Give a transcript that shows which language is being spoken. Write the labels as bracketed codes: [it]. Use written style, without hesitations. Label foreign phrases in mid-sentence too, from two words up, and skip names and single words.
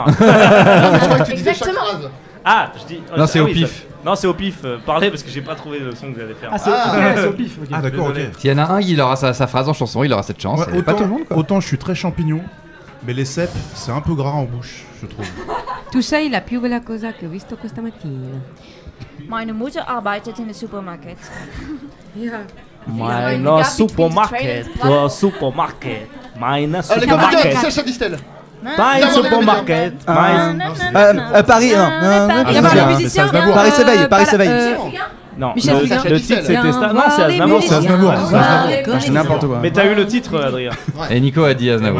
[fr] Je crois que tu disais chaque Exactement. phrase. Ah, je dis. Non, c'est ah au oui, pif. ça- Non, c'est au pif. Parlez parce que j'ai pas trouvé le son que vous allez faire. Ah, c'est au pif. ok. Ah, d'accord, ok. Désolé. S'il y en a un, il aura sa phrase en chanson, il aura cette chance. Ouais, Et pas tout le monde quoi. autant je suis très champignon, mais les cèpes, c'est un peu gras en bouche, je trouve. [it] Tu sei la più bella cosa che ho visto questa mattina. [de] Meine Mutter arbeitet in der Supermarket. Meine Supermarket. Supermarket. Meine [fr] Ah, les comédiens, [de] Supermarket. [fr] Sacha Distel. [de] Mein Supermarket. Mein. [fr] Paris, non. Il y a le musicien. Paris s'éveille, Paris s'éveille. Non, Michel le Fugain. titre c'était ça. Non, c'est les Aznavour. C'est Aznavour. c'est Aznavour. C'est n'importe quoi. Mais t'as eu le titre, Adrien. Et Nico a dit Aznavour.